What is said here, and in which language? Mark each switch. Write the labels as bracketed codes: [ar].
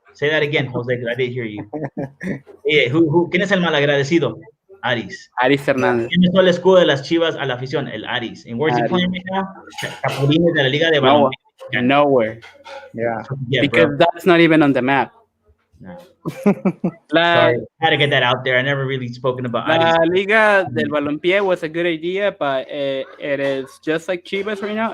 [en] Say that again, Jose, because I didn't hear you. [es] ¿Quién es el malagradecido? Aris Hernandez. ¿Quién es el escudo de las Chivas a la afición? El Aris. [en] And where's he playing right now? [es] Capulines de la Liga de Balompié. [en] Nowhere. Yeah, because that's not even on the map. No. Sorry, I had to get that out there. I never really spoken about La Liga del Balompié was a good idea, but it is just like Chivas right now.